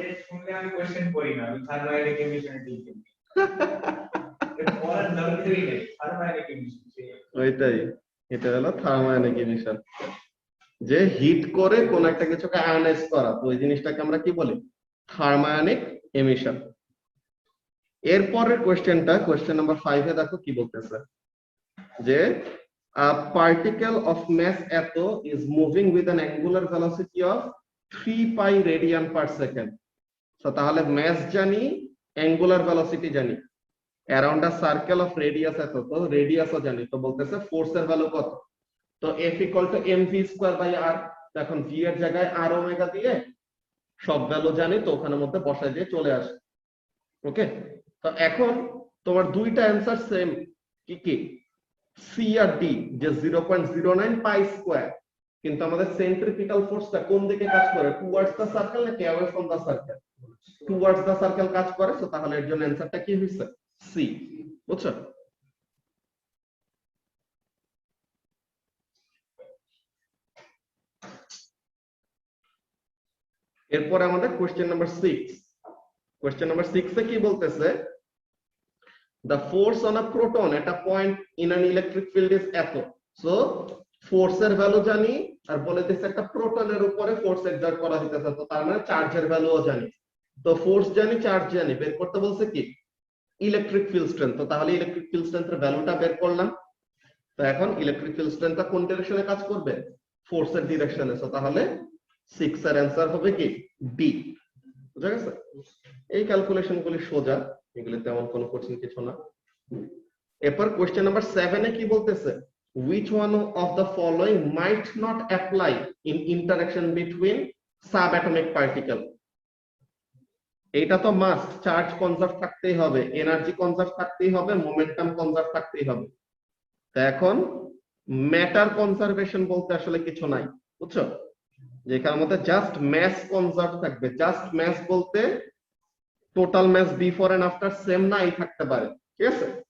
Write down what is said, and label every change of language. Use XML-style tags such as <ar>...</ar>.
<bn>এই শুনলে আমি কোশ্চেন করি না, আমি থার্মোডাইনামিক এমিশন দিই। পড়ার দরকারই নেই, থার্মোডাইনামিক এমিশন। ওইটাই, এটা হলো থার্মোডাইনামিক এমিশন, যে হিট করে কোন একটা কিছুকে আয়নাইজ করা, তো ওই জিনিসটাকে আমরা কি বলি? Thermodynamic emission. এরপরের কোশ্চেনটা, কোশ্চেন নাম্বার 5 এ দেখো কি বলতেছে, যে</bn> <en>a particle of mass এত is moving with an angular velocity of 3 pi radian per second.</en> <bn>So তাহলে mass জানি, angular velocity জানি,</bn> <en>around a circle of radius</en> <bn>এত, তো radius ও জানি, তো বলতেছে ফোর্স এর ভ্যালু কত? তো</bn> <en>F equal to mv square by r,</en> <bn>এখন v এর জায়গায় r ওমেগা দিয়ে সব ভ্যালু জানি, তো ওখানের মধ্যে বসায় দিয়ে চলে আসে। ওকে, তো এখন তোমার দুইটা অ্যানসার সেম, কি কি? সি আর ডি, যে 0.09 পাই স্কয়ার, কিন্তু আমাদের সেন্ট্রিপিটাল ফোর্সটা কোন দিকে কাজ করে? টুয়ার্ডস দা সার্কেল নাকি away from the circle? Towards the circle কাজ করে, তো তাহলে এর জন্য অ্যানসারটা কি হইছে? সি। বুঝছো? এরপরে আমাদের কোশ্চেন নাম্বার 6। কোশ্চেন নাম্বার 6 এ কি বলতেছে?</bn> <en>The force on a proton at a point in an electric field is এত।</en> <bn>সো ফোর্সের ভ্যালু জানি, আর বলে দিচ্ছে একটা প্রোটনের উপরে ফোর্স এক্সার্ট করা হইতেছে, তো তার মানে চার্জের ভ্যালুও জানি। তো ফোর্স জানি, চার্জ জানি, বের করতে বলছে কি? Electric field strength. তো তাহলে ইলেকট্রিক ফিল্ড স্ট্রেংথের ভ্যালুটা বের করলাম। তো এখন ইলেকট্রিক ফিল্ড স্ট্রেংথটা কোন ডিরেকশনে কাজ করবে? ফোর্সের ডিরেকশনে। তো তাহলে 6 এর অ্যানসার হবে কি? ডি। বুঝা গেছে? এই ক্যালকুলেশন গুলি সোজা, এগুলি তেমন কোনো কঠিন কিছু না। এরপর কোশ্চেন নাম্বার 7 এ কি বলতেছে?</bn> <en>which one of the following might not apply in interaction between subatomic particle?</en> <bn>এইটা তো মাস্ট, চার্জ কনজার্ভ থাকতেই হবে, এনার্জি কনজার্ভ থাকতেই হবে, মোমেন্টাম কনজার্ভ থাকতেই হবে। তা এখন ম্যাটার কনজারভেশন বলতে আসলে কিছু নাই, বুঝছো? যেখানের মধ্যে জাস্ট ম্যাস কনজার্ভ থাকবে। জাস্ট ম্যাস বলতে total mass before and after same নাই থাকতে পারে, ঠিক আছে?</bn>